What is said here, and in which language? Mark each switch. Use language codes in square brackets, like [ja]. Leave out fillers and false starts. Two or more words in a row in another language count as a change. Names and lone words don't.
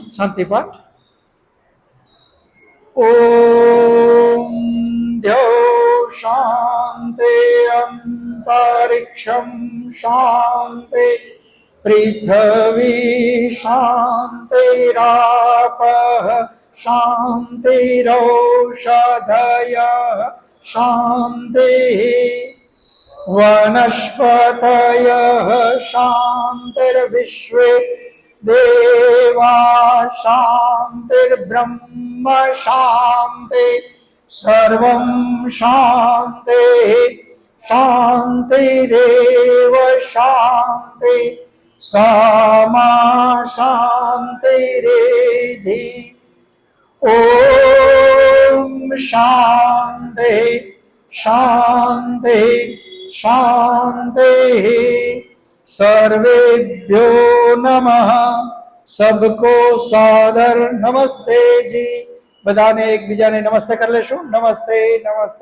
[sa] શાંતિ પાઠ. ઓમ દ્યો શાંતિ અંતરિક્ષમ શાંતિ પૃથ્વી શાંતિરાપઃ શાંતિરૌષધયઃ શાંતિઃ वनस्पतयः शान्तिर्विश्वे देवा शान्तिर्ब्रह्म शान्ति सर्वं शान्तिः शान्तिरेव शान्ति सा शान्तिरेधि ॐ शान्ति शान्ति शांति सर्वेभ्यो नमः. [hi] सबको सादर नमस्ते जी. [gu] બધાને એક બીજાને નમસ્તે કર લેશો. [hi] नमस्ते नमस्ते.